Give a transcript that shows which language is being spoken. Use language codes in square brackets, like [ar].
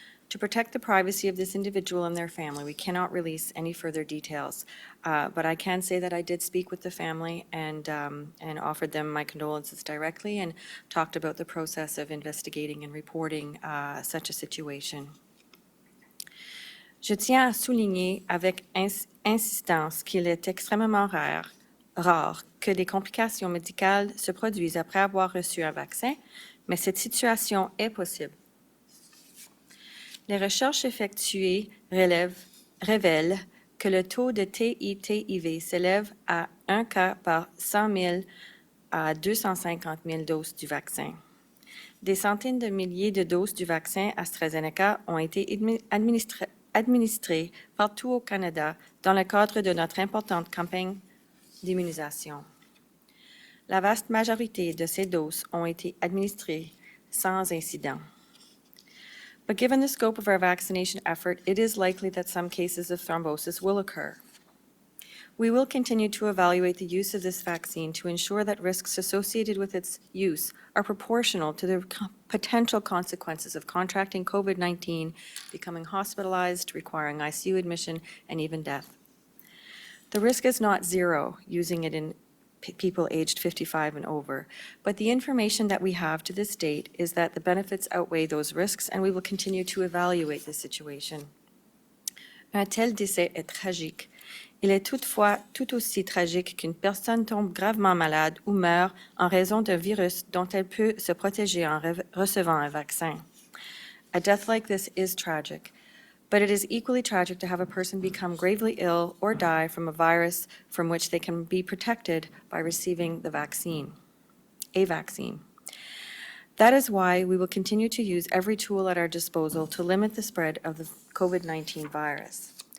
[en] To protect the privacy of this individual and their family, we cannot release any further details, but I can say that I did speak with the family and offered them my condolences directly and talked about the process of investigating and reporting such a situation. [fr] Je tiens à souligner avec insistance qu'il est extrêmement rare que des complications médicales se produisent après avoir reçu un vaccin, mais cette situation est possible. Les recherches effectuées révèlent que le taux de TI-TIV s'élève à 1 cas par 100 000 à 250 000 doses du vaccin. Des centaines de milliers de doses du vaccin AstraZeneca ont été administrées partout au Canada dans le cadre de notre importante campagne d'immunisation. La vaste majorité de ces doses ont été administrées sans incident. [en] But given the scope of our vaccination effort, it is likely that some cases of thrombosis will occur. We will continue to evaluate the use of this vaccine to ensure that risks associated with its use are proportional to the potential consequences of contracting COVID-19, becoming hospitalized, requiring ICU admission, and even death. The risk is not zero using it in people aged 55 and over, but the information that we have to this date is that the benefits outweigh those risks, and we will continue to evaluate the situation. [fr] Un tel décès est tragique. Il est toutefois tout aussi tragique qu'une personne tombe gravement malade ou meurt en raison d'un virus dont elle peut se protéger en recevant un vaccin. [en] A death like this is tragic, but it is equally tragic to have a person become gravely ill or die from a virus from which they can be protected by receiving a vaccine. That is why we will continue to use every tool at our disposal to limit the spread of the COVID-19 virus.